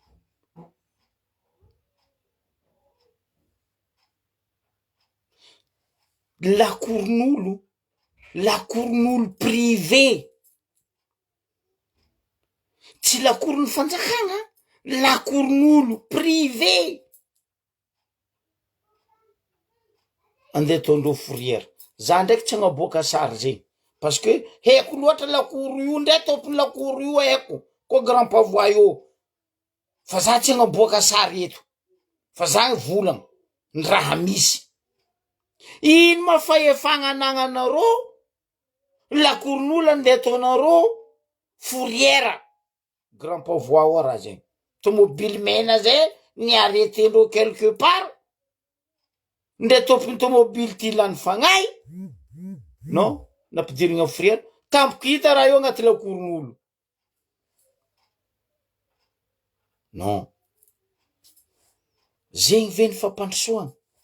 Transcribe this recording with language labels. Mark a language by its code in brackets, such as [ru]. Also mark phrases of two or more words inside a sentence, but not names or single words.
[mg] lakoron'olo privé tsy lakoron'ny fanjakagna lakoron'olo privé andeha ataondreo fourrière za ndraiky tsy agnaboaka sary zegny [fr] parce que [mg] haiko loatra lakoro io ndray tompony lakoro io haiko koa Grand Pavois io fa za tsy agnaboaka sary eto fa za volagna ny raha misy ino mafahefagna anagnanareo lakoron'olo andeha ataonareo fourrière Grand Pavois ao raha zegny tomobily mena zay ny arretendreo [fr] quelque part [mg] ndre tompony tomobily ty lany fagnay non nampidirigna fourrière tampoko hita raha io agnaty lakoron'olo non zegny ve ny fampandrosoagna